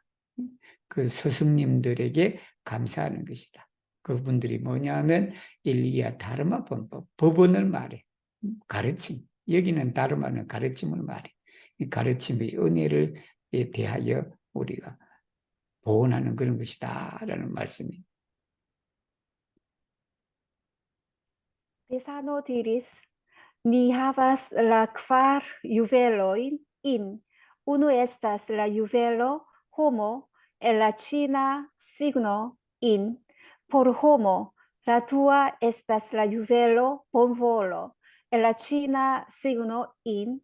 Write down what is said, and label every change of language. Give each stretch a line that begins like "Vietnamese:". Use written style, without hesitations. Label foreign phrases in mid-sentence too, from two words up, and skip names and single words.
Korean: 그 스승님들에게 감사하는 것이다. 그분들이 뭐냐면 일리야 다르마 본법, 법원을 말해. 가르침. 여기는 다르마는 가르침을 말해. 이 가르침의 은혜를 대하여 우리가 보온하는 그런 것이다 라는 말씀입니다.
Esperanto: Tesano diris, ni havas la kvar juvelojn in. Unu estas la juvelo homo, el la ĉina signo in. Por homo, la dua estas la juvelo bonvolo, el la ĉina signo in.